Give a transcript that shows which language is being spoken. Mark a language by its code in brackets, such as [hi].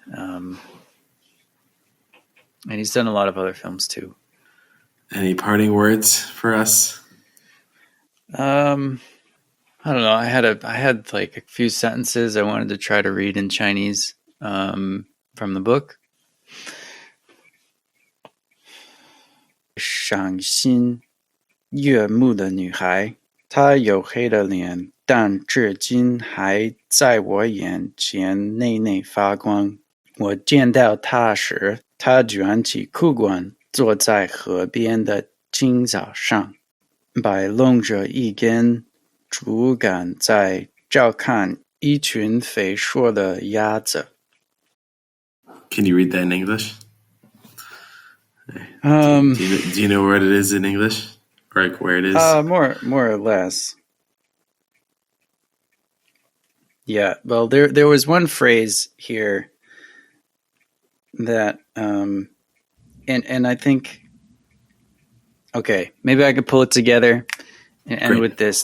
[en] And he's done a lot of other films too. Any parting words for us? I don't know. I had like a few sentences I wanted to try to read in Chinese from the book. [zh] 赏心悦目的女孩，她黝黑的脸，但至今还在我眼前内内发光。我见到她时，她卷起裤管，坐在河边的青草上，摆弄着一根竹竿，在照看一群肥硕的鸭子。 [en] Can you read that in English? Do you know what it is in English? Or like where it is? More or less. Yeah. Well, there was one phrase here that, and I think, okay, maybe I could pull it together and end with this.